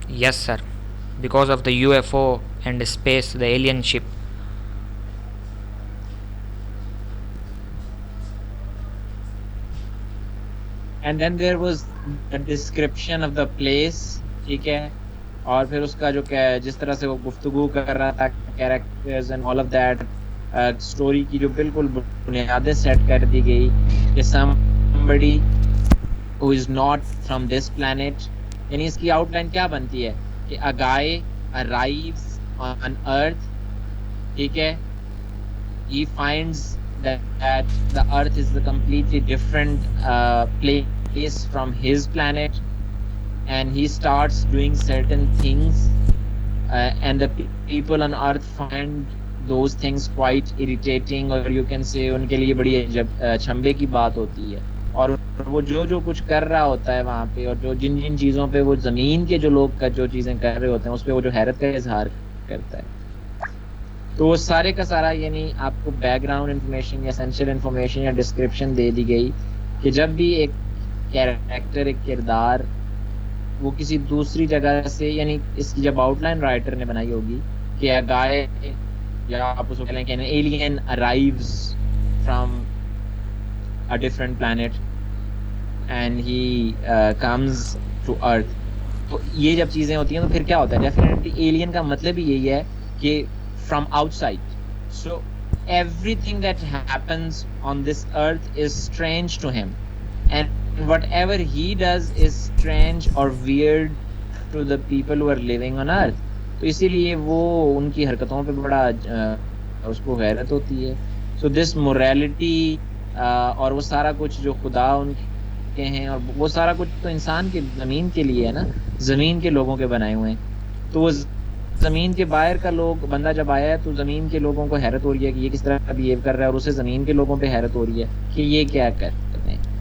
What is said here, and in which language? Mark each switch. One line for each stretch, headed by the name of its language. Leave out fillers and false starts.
English: Yes sir, because of the UFO and space, the alien ship. And then there was a description of the place,
Hindi: ठीक है। और फिर उसका जो जिस तरह से वो गुफ्तगू कर रहा था,
English: characters and all of that,
Hindi: story की जो बिल्कुल बुनियादें सेट कर दी गई कि
English: somebody who is not from this planet,
Hindi: यानी इसकी आउटलाइन क्या बनती है कि
English: a guy arrives on earth,
Hindi: ठीक है।
English: he finds that the earth is a completely different place from his planet, and he starts doing certain things, and the people on earth find those things quite irritating, or you can say
Hindi: उनके लिए बड़ी छंबे की बात होती है। और वो जो कुछ कर रहा होता है वहाँ पे, और जो जिन चीज़ों पे वो ज़मीन के जो लोग जो चीज़ें कर रहे होते हैं उस पर वो जो हैरत का इजहार करता है, तो वो सारे का सारा यानी आपको बैकग्राउंड इन्फॉर्मेशन या एसेंशियल इन्फॉर्मेशन या डिस्क्रिप्शन दे दी गई कि जब भी एक कैरेक्टर, एक किरदार वो किसी दूसरी जगह से, यानी इसकी जब आउटलाइन राइटर ने बनाई होगी कि अ गाय, या आप उसको कहें कि
English: an alien arrives from a different planet and he comes to earth,
Hindi: तो ये जब चीज़ें होती हैं तो फिर क्या होता है? डेफिनेटली एलियन का मतलब ही यही है कि
English: from outside. So everything that happens on this earth is strange to him, and whatever he does is strange or weird to the people who are living on earth.
Hindi: तो इसीलिए वो उनकी हरकतों पे बड़ा उसको गैरत होती है।
English: So this morality
Hindi: और वो सारा कुछ जो खुदा उनके हैं, और वो सारा कुछ तो इंसान के ज़मीन के लिए है ना, ज़मीन के लोगों के बनाए हुए हैं। तो वो ज़मीन के बाहर का बंदा जब आया है तो ज़मीन के लोगों को हैरत हो रही है कि ये किस तरह का बिहेव कर रहा है, और उसे ज़मीन के लोगों पे हैरत हो रही है कि ये क्या कर रहे हैं।